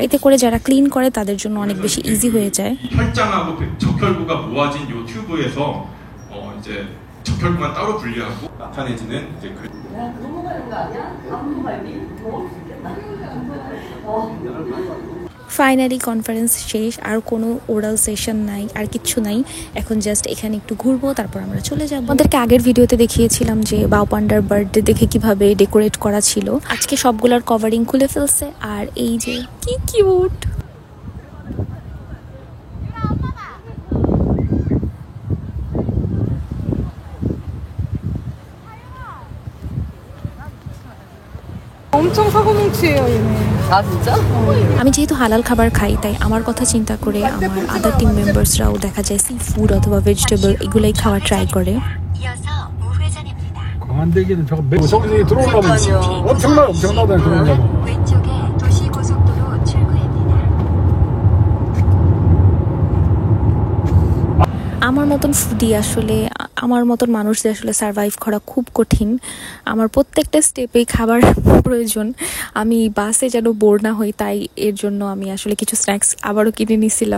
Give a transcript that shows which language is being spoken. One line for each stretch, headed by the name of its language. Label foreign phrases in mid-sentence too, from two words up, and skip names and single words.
Bangla: এতে করে যারা ক্লিন করে তাদের জন্য অনেক বেশি ইজি হয়ে যায়।
Korean: 혈장하고 적혈구가 모아진 요 튜브에서 이제 적혈구만 따로 분리하고 나타내지는 이제 그
Bangla: ফাইনালি কনফারেন্স শেষ, আর কোনো
English: oral session
Bangla: নাই, আর কিচ্ছু নাই। এখন জাস্ট এখানে একটু ঘুরবো, তারপর আমরা চলে যাব। আমাদেরকে আগের ভিডিওতে দেখিয়েছিলাম যে বাও পান্ডার বার্থডে দেখে কিভাবে ডেকোরেট করা ছিল। আজকে সবগুলোর কভারিং খুলে ফেলছে, আর এই যে কি কিউট।
Korean: 엄청 사고뭉치예요 얘네. 아 진짜?
Bangla: আমি যেহেতু হালাল খাবার খাই, তাই আমার কথা চিন্তা করে আমার আদার
English: team members-rao
Bangla: দেখা যায়
English: sea food
Bangla: অথবা ভেজিটেবল এগুলোই খাওয়া ট্রাই করে।
Korean: 관대기는 저거 성이 들어오려면 엄청나다 들어오려면. 왼쪽에 도시고속도로 출구입니다.
Bangla: আমার মতন ফুডি আসলে, আমার মতন মানুষদের আসলে সার্ভাইভ করা খুব কঠিন। আমার প্রত্যেকটা স্টেপেই খাবার প্রয়োজন। আমি বাসে যেন বোর না হই, তাই এর জন্য আমি আসলে কিছু স্ন্যাক্স আবারও কিনে নিয়েছিলাম।